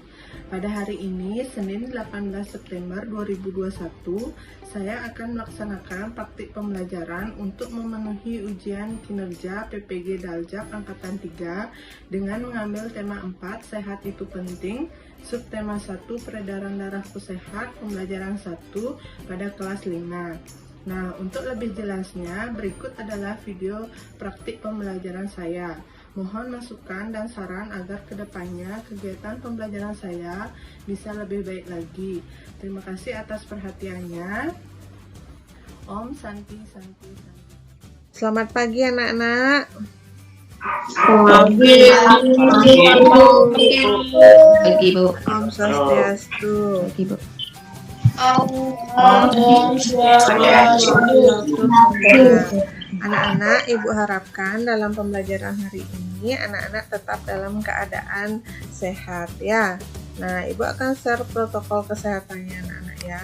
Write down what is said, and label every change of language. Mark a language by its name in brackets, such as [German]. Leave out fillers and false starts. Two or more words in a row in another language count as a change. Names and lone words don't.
[Indonesian] Pada hari ini, Senin 18 September 2021, saya akan melaksanakan praktik pembelajaran untuk memenuhi ujian kinerja PPG Daljab Angkatan 3 dengan mengambil tema 4, Sehat itu Penting, subtema 1, Peredaran Darahku Sehat, pembelajaran 1 pada kelas 5. Nah, untuk lebih jelasnya, berikut adalah video praktik pembelajaran saya. Mohon masukan dan saran agar kedepannya kegiatan pembelajaran saya bisa lebih baik lagi. Terima kasih atas perhatiannya. [Sanskrit] Om Santi Santi Santi. [Indonesian] Selamat pagi anak-anak. Pagi, Bu. [Sanskrit] Om Swastiastu. [Indonesian] Pagi, Bu. Anak-anak, Ibu harapkan dalam pembelajaran hari ini anak-anak tetap dalam keadaan sehat ya. Nah, Ibu akan share protokol kesehatannya anak-anak ya.